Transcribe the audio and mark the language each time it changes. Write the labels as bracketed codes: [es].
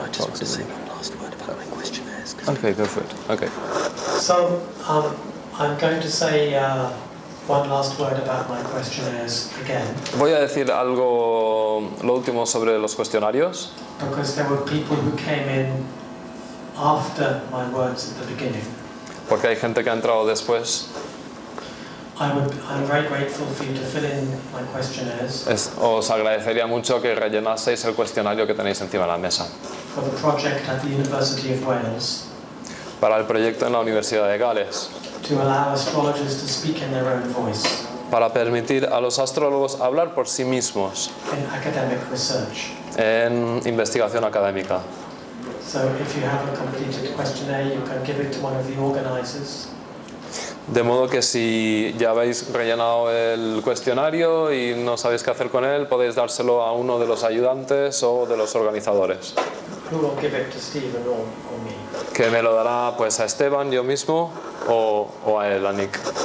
[en] I just want to say one last word about my questionnaires. Okay, go for it. Okay. So I'm going to say one last word about my questionnaires again. [es] Voy a decir algo, lo último sobre los cuestionarios. [en] Because there were people who came in after my words at the beginning. [es] Porque hay gente que ha entrado después. [en] I'm very grateful for you to fill in my questionnaires. [es] Os agradecería mucho que rellenaseis el cuestionario que tenéis encima de la mesa. [en] For the project at the University of Wales. [es] Para el proyecto en la Universidad de Gales. [en] To allow astrologers to speak in their own voice. [es] Para permitir a los astrólogos hablar por sí mismos. [en] In academic research. [es] En investigación académica. [en] So if you haven't completed a questionnaire, you can give it to one of the organizers. [es] De modo que si ya habéis rellenado el cuestionario y no sabéis qué hacer con él, podéis dárselo a uno de los ayudantes o de los organizadores. [en] Who will give it to Stephen or me? [es] Que me lo dará pues a Esteban, yo mismo, o a él, a Nick.